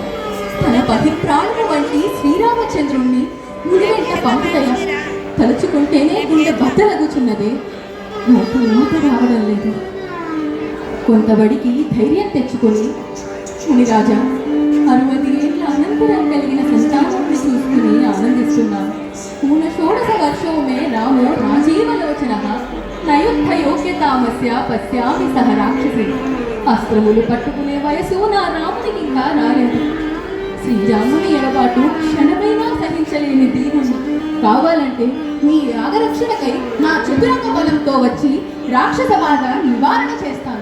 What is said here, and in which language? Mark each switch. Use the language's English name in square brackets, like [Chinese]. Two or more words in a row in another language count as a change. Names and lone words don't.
[Telugu] తన పతిప్రాణము వంటి శ్రీరామచంద్రుణ్ణి ముడి వెంట పంపుటయ తలుచుకుంటేనే గుండె బద్దలగుచున్నదే, నాకు మాట రావడం లేదు. కొంతబడికి ధైర్యం తెచ్చుకొని, మునిరాజా, 60 ఏళ్ల అనంతరం కలిగిన సంతానాన్ని చూసుకుని ఆనందిస్తున్నాను. [Sanskrit] ऊनषोडश वर्षो मे रामो राजीवलोचनः न युद्धयोग्यतामस्य पश्यामि सह राक्षसैः. [Telugu] అస్త్రములు పట్టుకునే వయసు నా రామునికి ఇంకా రాలేదు. శ్రీరాముని ఎడబాటు క్షణమైనా సహించలేని దీనుడు. కావాలంటే మీ యాగరక్షణకై నా చతురంగ బలంతో వచ్చి రాక్షస బాధ నివారణ చేస్తాను.